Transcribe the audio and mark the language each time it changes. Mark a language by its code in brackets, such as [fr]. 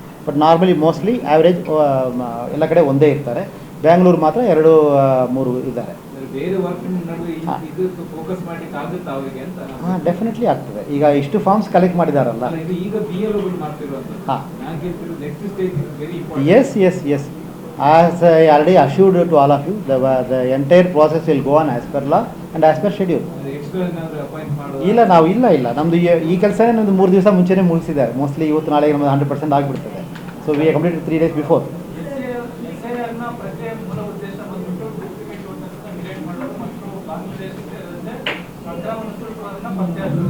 [kn] But normally mostly average ಎಲ್ಲ ಕಡೆ ಒಂದೇ ಇರ್ತಾರೆ. ಬ್ಯಾಂಗ್ಳೂರು ಮಾತ್ರ 2-3 ಇದ್ದಾರೆ. ಬೇರೆ ವರ್ಕ್ ನಡುವೆ ಇದು ಫೋಕಸ್ ಮಾಡ್ಲಿಕ್ಕೆ ಆಗುತ್ತಾ ಅವರಿಗೆ ಅಂತ? ಹಾಂ, ಡೆಫಿನೆಟ್ಲಿ ಆಗ್ತದೆ. ಈಗ ಇಷ್ಟು ಫಾರ್ಮ್ಸ್ ಕಲೆಕ್ಟ್ ಮಾಡಿದಾರಲ್ಲ. ಈಗ BLO ಮಾಡ್ತಿರುವಂಥದ್ದು. ಹಾಂ, ನಾನು ಹೇಳ್ತಿರೋದು [en] Next stage is very important. yes. As I already assured to all of you, the entire process will go on as per law and as per schedule. [kn] Extra ಏನಾದರೂ appoint ಮಾಡೋದು? ಇಲ್ಲ, ನಾವು ಇಲ್ಲ ನಮ್ಮದು ಈ ಕೆಲಸನೇ ನಮ್ಮದು 3 ದಿವಸ ಮುಂಚೆನೇ ಮುಗಿಸಿದ್ದಾರೆ. ಮೋಸ್ಟ್ಲಿ ಇವತ್ತು ನಾಳೆಗೆ ನಮ್ಮದು 100% ಆಗಿಬಿಡ್ತದೆ. [en] So we complete 3 days before. [kn] SIR ಪ್ರತಿ ಮೂಲ ಉದ್ದೇಶ ಬಂದ್ಬಿಟ್ಟು ಡೂಪ್ಲಿಕೇಟ್ ವೋಟರ್ಸ್ನ ಡಿಲೀಟ್ ಮಾಡೋದು ಮತ್ತು ಕಾಂಗ್ರೆಸ್ ಸೇರಿದಂತೆ ವರ್ಗಾವಣೆ ಶುಲ್ಕವನ್ನು ಪತ್ತೆ ಹಚ್ಚೋದು.